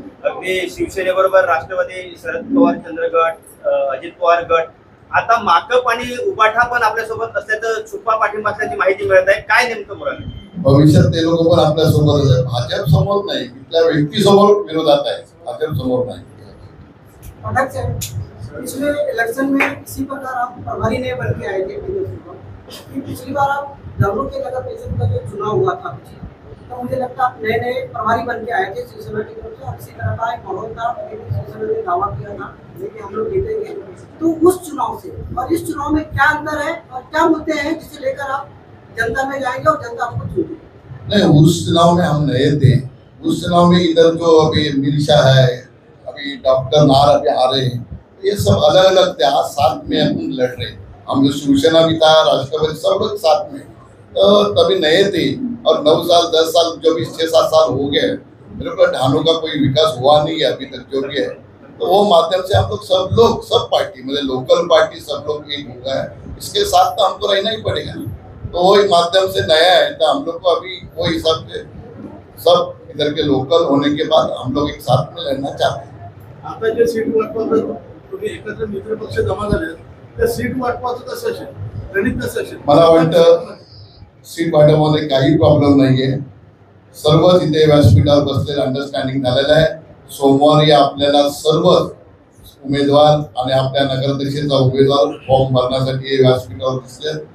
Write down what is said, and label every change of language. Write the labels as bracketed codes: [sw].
[mr] अगदी शिवसेनेबरोबर राष्ट्रवादी, शरद पवार चंद्र गट, अजित पवार गट, आता माकप आणि उबाठा पण आपल्यासोबत असल्याचं छुपा पाठिंबा असल्याची माहिती मिळत आहे. काय नेमकं बोलाल? भविष्यात ते लोक पण आपल्या सोबतच आहे. भाजप समोर नाही, तिथल्या व्यक्तीसमोर विरोधात आहे, भाजप समोर नाही. [hi] पिछले इलेक्शन में इसी प्रकार आप प्रभारी नहीं बन के आए थे कि पिछली बार आप दमों के नगर परिषद का जो चुनाव हुआ था तो मुझे लगता है आप नए नए प्रभारी बन के आए थे शिवसेना की तरफ से, और इसी तरह का एक माहौल था, शिवसेना ने दावा किया था कि हम लोग जीतेंगे. तो उस चुनाव से और इस चुनाव में क्या अंतर है और क्या मुद्दे हैं जिसे लेकर आप जनता में जाएंगे और जनता आपको चुनेगी? नहीं, उस चुनाव में हम नए थे. उस चुनाव में इधर जो अभी मिर्शा है, अभी डॉक्टर नार अभी आ रहे हैं, ये सब अलग अलग थे. आज साथ में हम लड़ रहे, हम जो शिवसेना भी था, राष्ट्रवादी, सब लोग साथ में. तो तभी नए थे और 9 साल 10 साल जो भी 6-7 साल हो गए, मेरे को ढानों का कोई विकास हुआ नहीं है अभी तक जो भी है. तो वो माध्यम से हम लोग सब पार्टी मतलब लोकल पार्टी सब लोग एक हो गए. इसके साथ तो हमको रहना ही पड़ेगा. तो वो माध्यम से नया है, तो हम लोग को अभी वो हिसाब से सब इधर के लोकल होने के बाद हम लोग एक साथ में लड़ना चाहते हैं. [mr] आता जे सीट वाटपाचं तुम्ही एकत्र मित्र पक्ष जमा झाले, त्या सीट वाटपाचं कसं असेल, गणित कसं असेल? मला वाटतं सीट वाटपामध्ये काही प्रॉब्लेम नाहीये. सर्व तिथे व्यासपीठावर बसलेलं अंडरस्टँडिंग झालेलं आहे. सोमवारी आपल्याला सर्व उमेदवार आणि आपल्या नगराध्यक्षाचा उमेदवार फॉर्म भरण्यासाठी व्यासपीठावर दिसले.